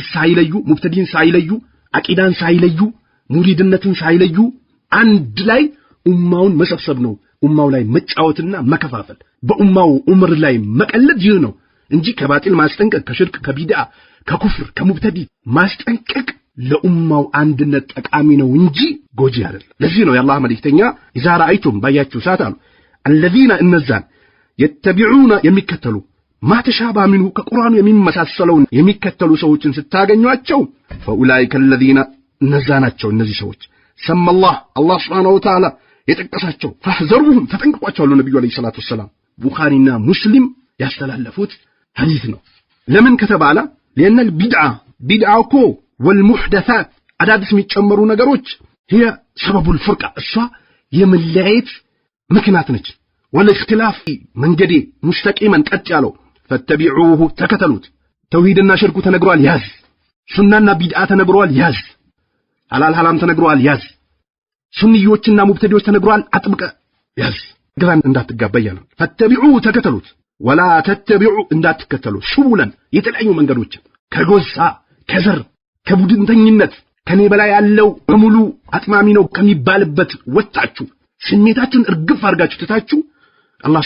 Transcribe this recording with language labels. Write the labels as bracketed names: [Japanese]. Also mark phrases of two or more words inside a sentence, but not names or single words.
[Amharic] ሳይለዩ ሙብተዲን ሳይለዩ አቂዳን ሳይለዩ ሙሪድነትን ሳይለዩ አንድ ላይ ኡማውን መሰብሰብ ነው። ኡማው ላይ መጫወትና መከፋፈል በኡማው ኡምር ላይ መቀለድ ይህ ነው እንጂ ከባጢል ማስጠንቀቅ ከሽርክ ከቢድዓ ከኩፍር ከሙብተዲ ማስጠንቀቅ ለኡማው አንድነት ጠቃሚ ነው እንጂ ጎጂ አይደለም። ለዚህ ነው የአላህ መልእክተኛ [Arabic] إذا رأيتم [Amharic] ባያችሁ ሰዓት አሉ الذين እነዛን የተቢዑና የሚከተሉ [Arabic] ما تشابه منه [Amharic] ከቁርአኑ የሚመሳሰለውን የሚከተሉ ሰዎችን ስታገኟቸው [Arabic] فاولئك الذين [Amharic] እነዛናቸው እነዚህ ሰዎች ሰመላህ አላህ [Arabic] سبحانه وتعالى [Amharic] የጠቀሳቸው فاحذروهم ተጠንቀቋቸው አሉ ነብዩ [Arabic] عليه الصلاة والسلام። [Amharic] ቡኻሪና ሙስሊም ያስተላለፉት ሐዲስ ነው። ለምን ከተባለ [Arabic] لان البدعه [Amharic] እኮ والمحدثات አዳዲስ የሚጨመሩ ነገሮች [Arabic] هي سبب الفرقه [Amharic] እሷ የመለያየት ምክንያት ነች። والاختلاف መንገዴ ሙስተቂመን ቀጥ ያለው ፈተቢዑሁ ተከተሉት። ተውሂድና ሽርኩ ተነግሯል ያዝ፣ ሱናና ቢድዓ ተነግሯል ያዝ፣ ሐላል ሐራም ተነግሯል ያዝ፣ ሱንዮችና ሙብተዲዎች ተነግሯል አጥብቀ ያዝ፣ ግራን እንዳትጋባ ያለው ፈተቢዑሁ ተከተሉት። [Arabic] ولا تتبعوا [Amharic] እንዳትከተሉ ሱቡለን የተለያዩ መንገዶችን ከጎሳ ከዘር ከቡድንተኝነት ከኔ በላይ ያለው በሙሉ አጥማሚ ነው ከሚባልበት ወጣችሁ ስሜታችሁን እርግፍ አድርጋችሁ ትታችሁ አላህ